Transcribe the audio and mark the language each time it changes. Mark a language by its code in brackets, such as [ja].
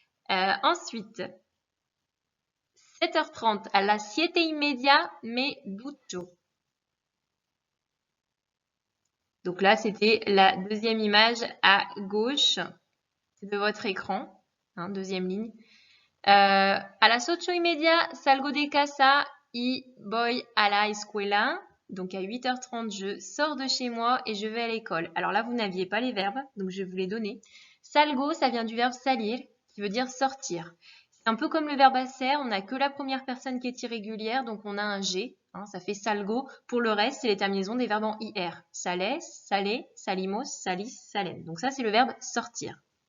[fr] Ensuite, 7h30, [es] a las 7:30 me ducho. [fr] Donc là, c'était la deuxième image à gauche de votre écran, hein, deuxième ligne. [es] A las 8:30, salgo de casa y voy a la escuela. [fr] Donc à 8h30, je sors de chez moi et je vais à l'école. Alors là, vous n'aviez pas les verbes, donc je vais vous les donner. Salgo, ça vient du verbe salir, qui veut dire sortir. C'est un peu comme le verbe hacer, on n'a que la première personne qui est irrégulière, donc on a un G, hein, ça fait salgo. Pour le reste, c'est les terminaisons des verbes en IR. [es] Sales, salé, salimos, salis, salen. [fr] Donc ça, c'est le verbe sortir.